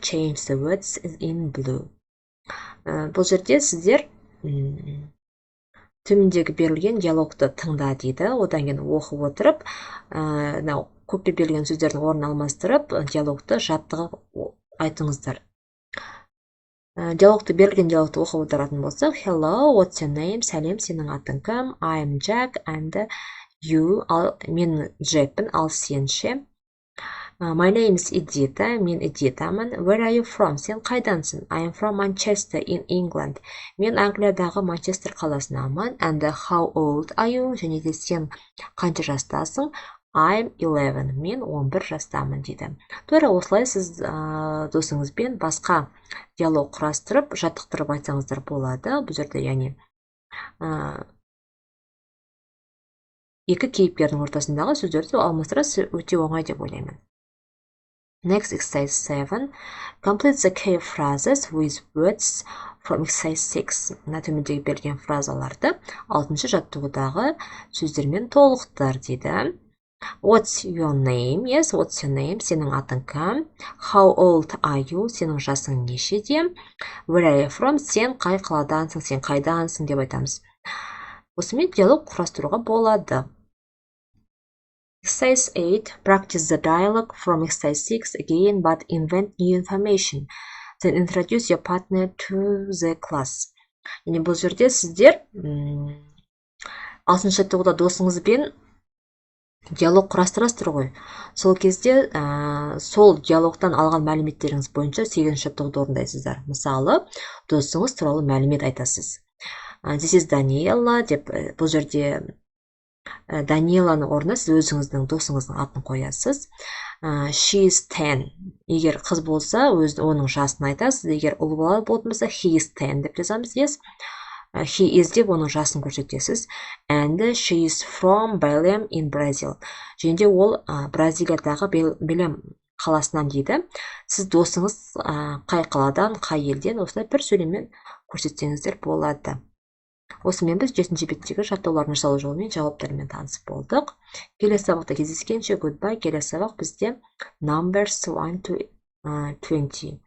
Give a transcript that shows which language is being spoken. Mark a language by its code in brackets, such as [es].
[en] Change the words in blue. [kk] Бұл жерде сіздер төмендегі берілген диалогты тыңда дейді. Одан кейін оқып отырып, көпте берілген сөздердің орнын алмастырып, диалогты жаттығып айтыңыздар. Берілген диалогты оқып отыратын болсақ, [en] hello, what's your name? [kk] Сәлем, сенің атың кім? [en] I'm Jack and you. [kk] Мен Джекпін, ал сен ше? [en] My name is Edita. [kk] Мен Эдитамын. [en] Where are you from? [kk] Сен қайдансың? [en] I am from Manchester in England. [kk] Мен Англиядағы Манчестер қаласынамын. [en] And how old are you? [kk] Және де сен қанша жастасың? [en] I'm 11. [kk] Мен 11 жастамын дейді. Тура осылай сіз досыңызбен басқа диалог құрастырып, жаттықтырып айтсаңыздар болады. Бұл жерде яғни екі кейіпкердің ортасындағы сөздерді алмастыру өте оңай деп ойлаймын. [en] Next, exercise 7. Complete the key phrases with words from exercise 6. [kk] Төмендегі берілген фразаларды 6-шы жаттығудағы сөздермен толықтыр дейді. [en] What's your name? Yes, what's your name? [kk] Сенің атың кім? [en] How old are you? [kk] Сенің жасың нешеде? [en] Where are you from? [kk] Сен қай қаладансың? Сен қайдансың деп айтамыз. Осымен диалог құрастыруға болады. [en] Exercise 8. Practice the dialogue from exercise 6 again, but invent new information. Then introduce your partner to the class. [kk] Яғни бұл жерде сіздер 6-шы жаттығуда досыңызбен диалог құрастырасыздар ғой. Сол кезде сол диалогтан алған мәліметтеріңіз бойынша 8-ші жаттығуды орындайсыздар. Мысалы, досыңыз туралы мәлімет айтасыз. [en] This is Daniela [kk] деп бұл жерде Даниеланың орнына сіз өзіңіздің досыңыздың атын қоясыз. [en] She is 10. [kk] Егер қыз болса, оның жасын айтасыз. Егер ұл бала болатын болса, [en] he is 10 [kk] деп жазамыз. [en] Yes. He is [kk] деп оның жасын көрсетесіз. [en] And she is from Belém in Brazil. [kk] Және де ол Бразилиядағы Белем қаласынан дейді. Сіз досыңыз қай қаладан, қай елден осылай бір сөйлеммен көрсетсеңіздер болады. Осымен біз 7-ші беттегі жаттығулардың жасалу жолымен жауаптарымен танысып болдық. Келесі сабақта кездескенше goodbye. Келесі сабақ бізде [en] numbers 1 to 20.